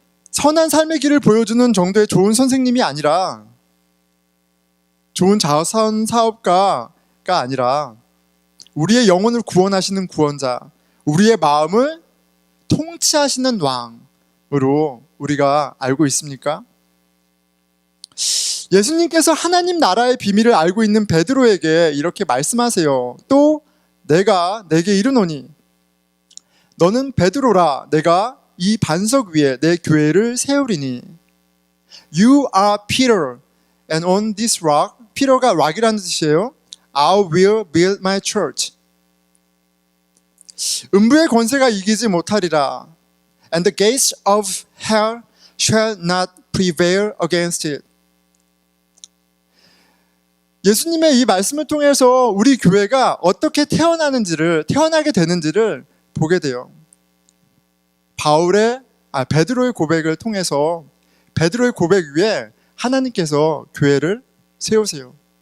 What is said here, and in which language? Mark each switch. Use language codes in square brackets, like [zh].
[ko] 선한 삶의 길을 보여주는 정도의 좋은 선생님이 아니라, 좋은 자선 사업가가 아니라 우리의 영혼을 구원하시는 구원자, 우리의 마음을 통치하시는 왕으로 우리가 알고 있습니까? 예수님께서 하나님 나라의 비밀을 알고 있는 베드로에게 이렇게 말씀하세요. 또 내가 내게 이르노니 너는 베드로라, 내가 이 반석 위에 내 교회를 세우리니. [en] You are Peter, and on this rock, [ko] Peter가 rock이라는 뜻이에요. [en] I will build my church. [ko] 음부의 권세가 이기지 못하리라. [en] And the gates of hell shall not prevail against it. [ko] 예수님의 이 말씀을 통해서 우리 교회가 어떻게 태어나게 되는지를 보게 돼요. 베드로의 고백을 통해서 베드로의 고백 위에 하나님께서 교회를 세우세요.